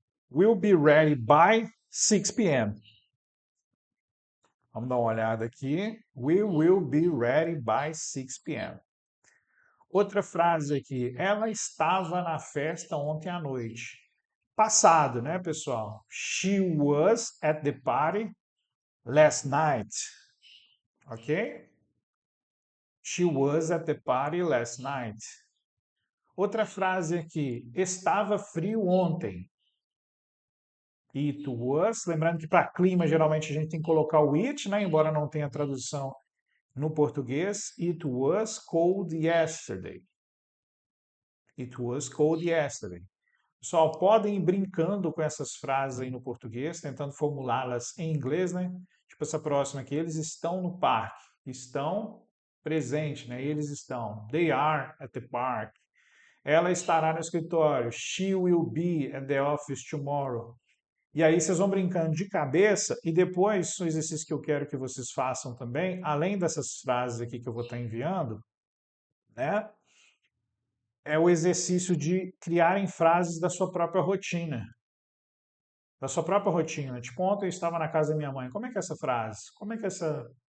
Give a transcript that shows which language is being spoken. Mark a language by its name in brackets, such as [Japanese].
[English] Will be ready by 6 p.m. [Portuguese] Vamos dar uma olhada aqui. [English] We will be ready by 6 p.m. [Portuguese] Outra frase aqui. Ela estava na festa ontem à noite. Passado, né, pessoal? [English] She was at the party last night. Ok? She was at the party last night. [Portuguese] Outra frase aqui. Estava frio ontem. [English] It was. [Portuguese] Lembrando que para clima, geralmente a gente tem que colocar o it, né? Embora não tenha tradução no português. [English] It was cold yesterday. It was cold yesterday. [Portuguese] Pessoal, podem ir brincando com essas frases aí no português, tentando formulá-las em inglês, né? Tipo essa próxima aqui, eles estão no parque. Estão presente, né? Eles estão. [English] They are at the park. [Portuguese] Ela estará no escritório. [English] She will be at the office tomorrow. [Portuguese] E aí vocês vão brincando de cabeça e depois, o exercício que eu quero que vocês façam também, além dessas frases aqui que eu vou estar enviando, né? É o exercício de criarem frases da sua própria rotina. Da sua própria rotina. Tipo, ontem eu estava na casa da minha mãe. Como é que é essa frase? Como é que é essa...